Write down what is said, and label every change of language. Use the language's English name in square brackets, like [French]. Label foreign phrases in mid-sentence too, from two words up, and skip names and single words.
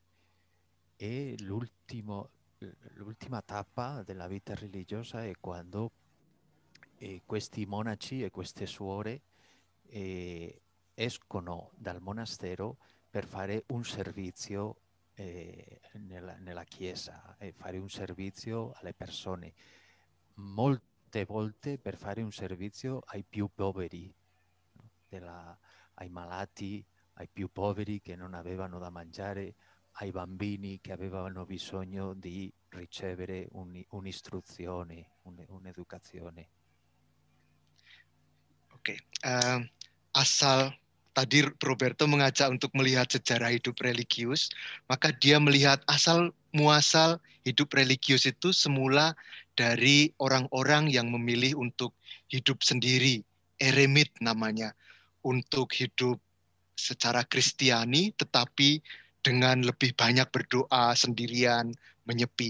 [Italian] E l'ultima tappa della vita religiosa è quando questi monaci e queste suore escono dal monastero per fare un servizio nella chiesa e fare un servizio alle persone, molte volte per fare un servizio ai più poveri, no? Ai malati, ai più poveri che non avevano da mangiare, ai bambini che avevano bisogno di ricevere un'istruzione, un'educazione. [Indonesian] Oke, asal tadi Roberto mengajak untuk melihat sejarah hidup religius, maka dia melihat asal muasal hidup religius itu semula dari orang-orang yang memilih untuk hidup sendiri, eremit namanya, untuk hidup secara Kristiani tetapi dengan lebih banyak berdoa sendirian, menyepi.